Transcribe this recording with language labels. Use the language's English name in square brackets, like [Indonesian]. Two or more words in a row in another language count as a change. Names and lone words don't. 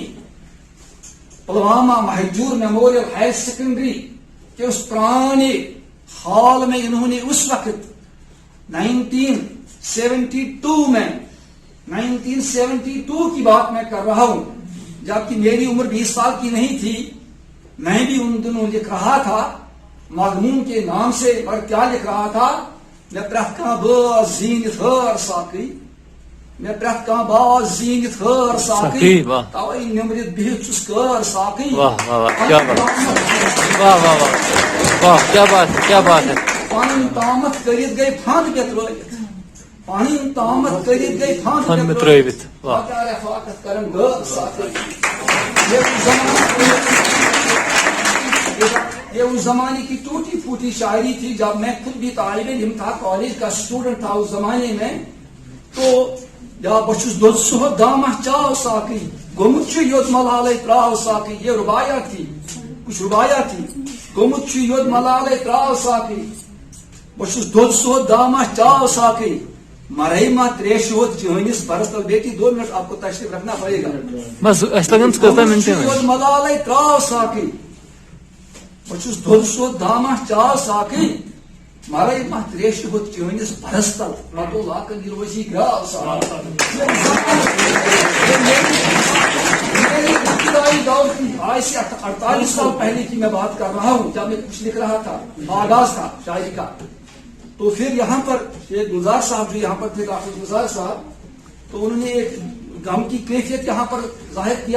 [Urdu] پلوامہ مہجور میموریل ہائر سیکنڈری کے اس پرانے ہال میں انہوں نے اس وقت 1972 کی بات میں کر رہا ہوں، جبکہ میری عمر 20 سال کی نہیں تھی، میں بھی ان دنوں لکھ رہا تھا مضمون کے نام سے، اور کیا لکھ رہا تھا؟ [Kashmiri] میں پرٛٮ۪تھ کانٛہہ باز زیٖنِتھ ہٲر ساقٕے، میں پرٛٮ۪تھ کانٛہہ باز زیٖنِتھ ہٲر ساقٕے، توے نِمرِتھ بِہِتھ چھُس کٲر ساقٕے۔ پنٕنۍ تامتھ کٔرِتھ گٔے فنٛد مےٚ ترٲوِتھ، پنٕنۍ تامتھ کٔرِتھ گٔے فنٛد مےٚ ترٲوِتھ، کیٛاہ رفاقت کرن غٲر ساقٕے۔ [Urdu] یہ اس زمانے کی ٹوٹی پھوٹی شاعری تھی، جب میں خود بھی طالب علم تھا، کالج کا اسٹوڈنٹ تھا اس زمانے میں۔ [Kashmiri] تو یا بچھس دود صحب دامہ چاو ساقی، گومت چھُ یوت ملالے تراو ساقی، [Urdu] یہ ربایا تھی، کچھ ربایا تھی۔ [Kashmiri] گومت چھُ یوت ملالے تراو ساقی، بچھس دود صحب دامہ چاو ساقی، مرے ما تریش ہوت جہنس برس تل۔ [Urdu] بیٹی 2 منٹ آپ کو تشریف رکھنا پڑے گا۔ بس [Kashmiri] یوت ملالے تراو ساقی، بچھس دود صحب دامہ چاو ساقی، مرے ما تریش ہوت جہنس برس تل، مدو لاکن روزی گراو ساقی۔ [Urdu] میری ابتدائی دور کی آج سے 48 سال پہلے کی میں بات کر رہا ہوں، جب میں کچھ لکھ رہا تھا، آغاز تھا شاعری کا۔ تو پھر یہاں پر شیخ گلزار صاحب جو یہاں پر تھے، ڈاکٹر گلزار صاحب، تو انہوں نے ایک غم کی کیفیت یہاں پر ظاہر کیا۔